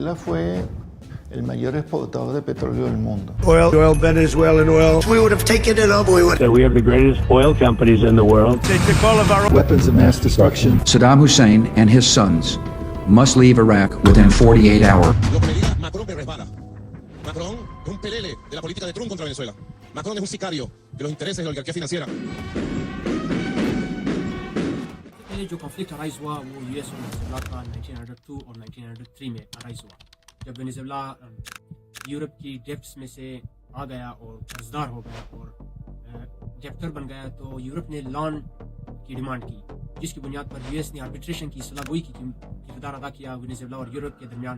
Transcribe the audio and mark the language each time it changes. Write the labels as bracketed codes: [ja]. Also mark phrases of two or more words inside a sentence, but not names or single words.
[es] Venezuela fue el mayor exportador de petróleo del mundo. [en] Oil, Venezuelan oil. We would have taken it up. We have the greatest oil companies in the world. They took all of our Weapons of mass destruction. Saddam Hussein and his sons must leave Iraq within 48 hours. [es] Lo que me diga Macron me resbala. Macron es un pelele de la política de Trump contra Venezuela. Macron es un sicario de los intereses de la oligarquía financiera. [hi] जो [en] conflict arise [hi] हुआ वो यूएस और वेनेजुएला का 1902 और 1903 में अराइज हुआ, जब वेनेजुएला यूरोप की डेप्ट्स में से आ गया और कर्जदार हो गया और डेप्टर बन गया, तो यूरोप ने लोन की डिमांड की, जिसकी बुनियाद पर यूएस ने आर्बिट्रेशन की सलाहगोई की किरदार अदा किया वेनेजुएला और यूरोप के दरमियान।